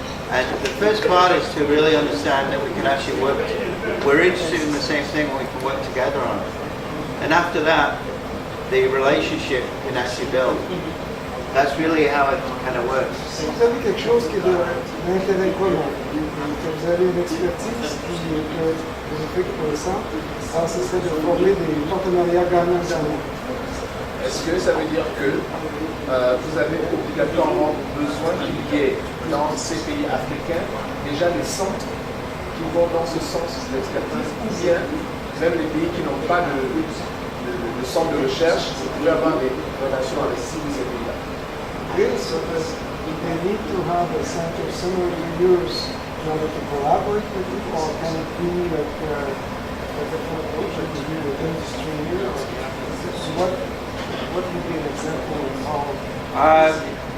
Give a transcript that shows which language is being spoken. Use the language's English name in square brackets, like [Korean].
[English] And the first part is to really understand that we can actually work, we're interested in the same thing and we can work together on it. And after that, the relationship can actually build. That's really how it kind of works. [French] Vous avez quelque chose qui est d'intérêt commun. Vous avez une expertise qui est bénéfique pour le centre. Alors, ce serait de former des partenariats gagnant-gagnant. est-ce que ça veut dire que vous avez obligatoirement besoin qu'il y ait dans ces pays africains déjà des centres qui vont dans ce sens d'expertise, ou bien même les pays qui n'ont pas de centre de recherche, vous pouvez avoir des relations avec ces pays-là? [English] Yes, so they need to have a center similar to yours in order to collaborate with you, or can it be like a different approach, like you do with industry here? What would be an example of how?